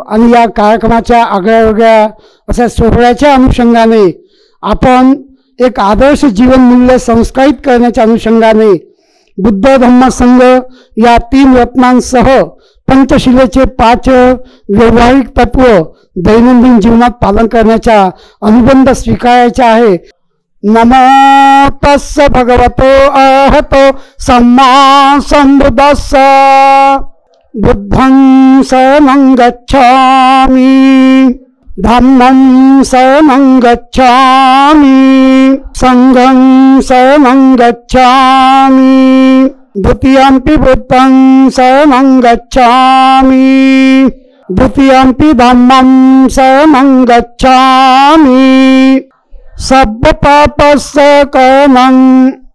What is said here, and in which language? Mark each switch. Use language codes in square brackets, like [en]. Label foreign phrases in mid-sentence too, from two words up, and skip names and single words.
[mr] आणि या कार्यक्रमाच्या आगळ्यावेगळ्या अशा सोहळ्याच्या अनुषंगाने आपण एक आदर्श जीवन मूल्य संस्कारित करण्याच्या अनुषंगाने बुद्ध धम्म संघ या 3 रत्नांसह पंचशिलेचे 5 व्यावहारिक तत्व दैनंदिन जीवनात पालन करण्याचा अनुबंध स्वीकारायचा आहे. [pi] नमो तस्स भगवतो अरहतो सम्मा संबुद्धस्स बुद्धं शरणं गच्छामि धम्मं शरणं गच्छामि संघं शरणं गच्छामि द्वितीयंपि बुद्धं शरणं गच्छामि द्वितीयंपि धम्मं शरणं गच्छामि सर्वपापस्य करणं